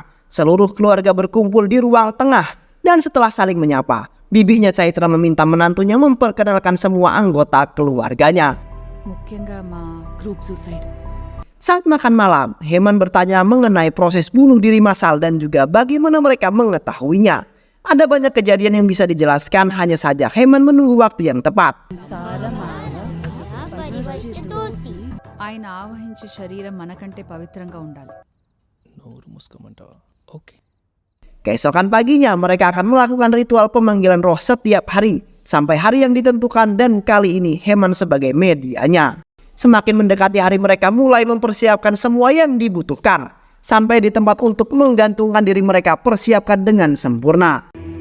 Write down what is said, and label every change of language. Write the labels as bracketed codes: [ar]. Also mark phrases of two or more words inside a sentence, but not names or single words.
[id] Seluruh keluarga berkumpul di ruang tengah dan setelah saling menyapa, bibinya Chaitra meminta menantunya memperkenalkan semua anggota keluarganya. Saat makan malam, Heman bertanya mengenai proses bunuh diri massal dan juga bagaimana mereka mengetahuinya. Ada banyak kejadian yang bisa dijelaskan, hanya saja Heman menunggu waktu yang tepat. [te] ఆయన ఆవహించే శరీరం మనకంటే పవిత్రంగా ఉండాలి. [id] Keesokan paginya mereka akan melakukan ritual pemanggilan roh setiap hari sampai hari yang ditentukan, dan kali ini Heman sebagai medianya. Semakin mendekati hari, mereka mulai mempersiapkan semua yang dibutuhkan. Sampai di tempat untuk menggantungkan diri, mereka persiapkan dengan sempurna.